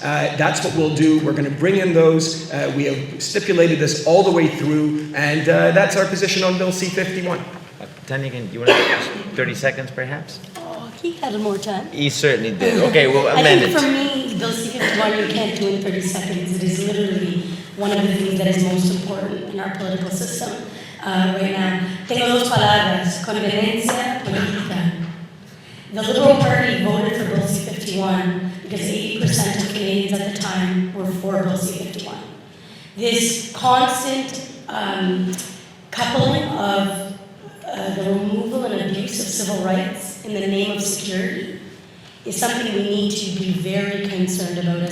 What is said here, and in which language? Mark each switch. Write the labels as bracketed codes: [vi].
[en] That's what we'll do. We're going to bring in those. We have stipulated this all the way through, and that's our position on Bill C-51. Tanya, do you want to take 30 seconds perhaps? Oh, he had more time. He certainly did. Okay, well, I amend think it. for me, Bill C-51 you can't do in 30 seconds. It is literally one of the things that is most important in our political system right now. [es] Tengo dos palabras, conveniencia política. [en] The Liberal Party voted for Bill C-51 because 80% of Canadians at the time were for Bill C-51. This constant coupling of the removal and abuse of civil rights in the name of security is something we need to be very concerned about.